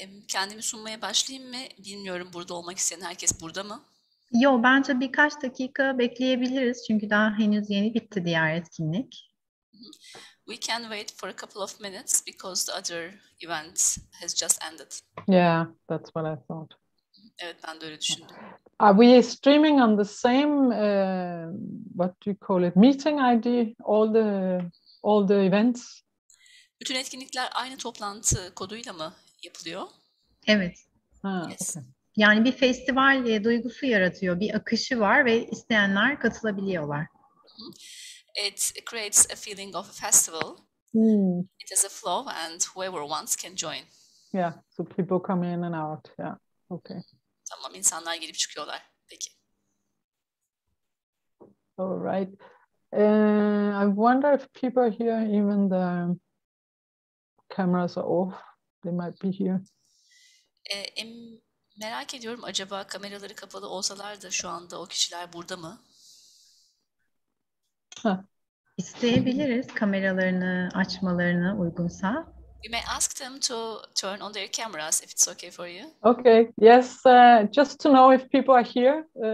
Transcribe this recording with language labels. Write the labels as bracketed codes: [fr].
[tr] Kendimi sunmaya başlayayım mı? Bilmiyorum, burada olmak isteyen herkes burada mı? Yo, bence birkaç dakika bekleyebiliriz çünkü daha henüz yeni bitti diğer etkinlik. [en] We can wait for a couple of minutes because the other event has just ended. Yeah, that's what I thought. [tr] Evet, ben de öyle düşündüm. [en] Are we streaming on the same, what do you call it, meeting ID, all the events? [tr] Bütün etkinlikler aynı toplantı koduyla mı yapılıyor? Evet. [en] Yes. Okay. [tr] Yani bir festival duygusu yaratıyor, bir akışı var ve isteyenler katılabiliyorlar. [en] It creates a feeling of a festival. It has a flow and whoever wants can join. Yeah, so people come in and out. Yeah, okay. [tr] Tamam, insanlar gelip çıkıyorlar. Peki. [en] All right. I wonder if people are here, even the cameras are off. They might be here. [tr] Merak ediyorum, acaba kameraları kapalı olsalar da şu anda o kişiler burada mı? İsteyebiliriz kameralarını açmalarını uygunsa. [en] You may ask them to turn on their cameras if it's okay for you. Okay. Yes. Just to know if people are here.